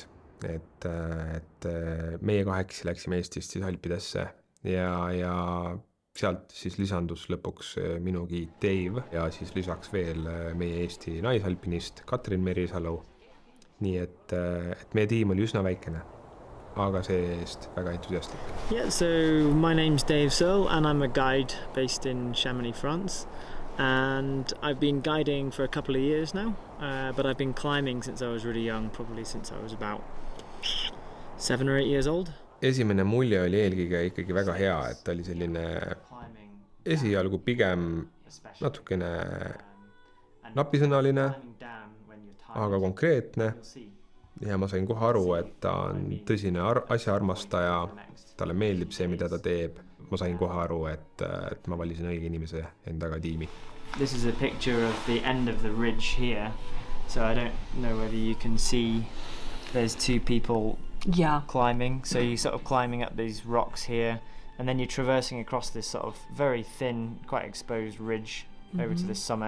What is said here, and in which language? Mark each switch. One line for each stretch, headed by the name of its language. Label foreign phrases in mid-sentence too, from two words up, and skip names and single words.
Estonian: Et meie kahekesi läksime Eestist siis Alpidesse ja sealt siis lisandus lõpuks minu giid Dave ja siis lisaks veel meie Eesti naisalpinist Katrin Merisalu. Nii et meie tiim oli üsna väikene. Aga see-eest väga entusiastlik.
English: Yeah, so my name's Dave Searle and I'm a guide based in Chamonix, France. And I've been guiding for a couple of years now, but I've been climbing since I was really young, probably since I was about 7 or 8 years old.
Estonian: Esimene mulje oli eelkõige ikkagi väga hea, et ta oli selline esialgu pigem natukene napisõnaline, aga konkreetne. Ja ma sain kohe aru, et ta on tõsine asjaarmastaja, talle meeldib see, mida ta teeb. Ma sain kohe aru, et ma valisin õige inimese endaga tiimi.
English: This is a picture of the end of the ridge here. So I don't know whether you can see there's 2 people climbing. So you're sort of climbing up these rocks here and then you're traversing across this sort of very thin, quite exposed ridge over to this summit.